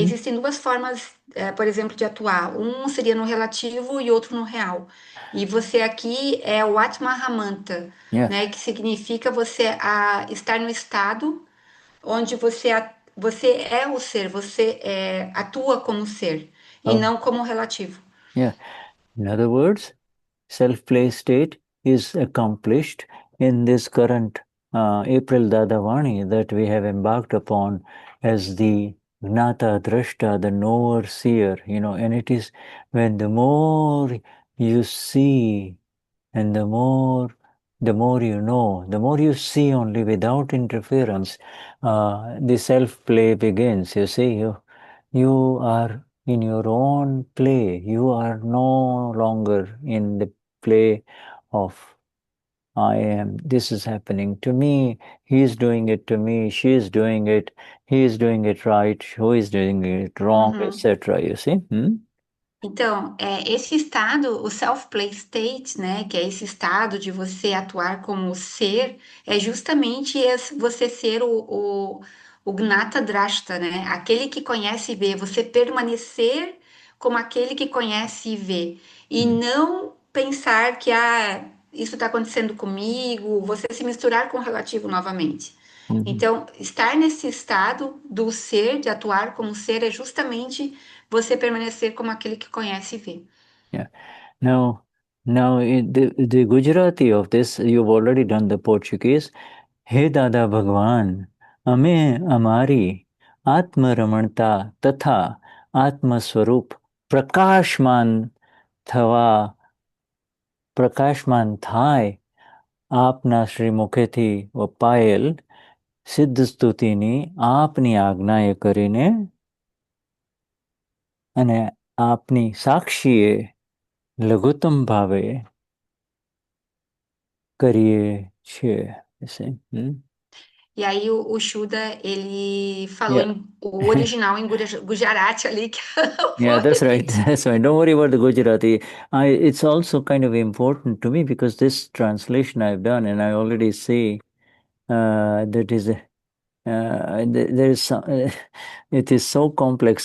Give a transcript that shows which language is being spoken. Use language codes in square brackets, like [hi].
[pt] Existem duas formas, por exemplo, de atuar. Um seria no relativo e outro no real. E você aqui é o Atma Ramanta, né? Que significa você estar no estado onde você é o ser, você atua como ser e não como relativo. [en] In other words, self-play state is accomplished in this current April Dadavani that we have embarked upon as the Gnata, Drashta, the Knower-Seer, and it is when the more you see and the more you know, the more you see only without interference, the self-play begins. You see, you are in your own play. You are no longer in the play of I am, this is happening to me, he is doing it to me, she is doing it, he is doing it right, who is doing it wrong, etc. You see? [pt] Então, esse estado, o self-play state, né, que é esse estado de você atuar como ser, é justamente você ser o Gnata Drashta, né, aquele que conhece e vê, você permanecer como aquele que conhece e vê, e não pensar que isso está acontecendo comigo, você se misturar com o relativo novamente. Mhm. Então, estar nesse estado do ser, de atuar como ser, é justamente você permanecer como aquele que conhece e vê. [en] Yeah. Now the Gujarati of this, you've already done the Portuguese. [gu] He Dada Bhagwan, Ame Amari, Atma Ramanta, Tatha, Atma Swarup, Prakashman Thava, Prakashman Thai, આપના શ્રીમુખેથી વપાયેલ સિદ્ધ સ્તુતિની આપની આજ્ઞાએ કરીને અને આપની સાક્ષીએ લઘુત્તમ ભાવે કરીએ છીએ. [en] You see? [pt] E aí o Shuddha, ele falou [en] Yeah. [pt] o original em Gujarati ali, que eu [en] Yeah, [pt] vou [en] that's right. [pt] repetir. [en] That's right. Don't worry about the Gujarati. It's also kind of important to me because this translation I've done, and I already see that is there is some, it is so complex.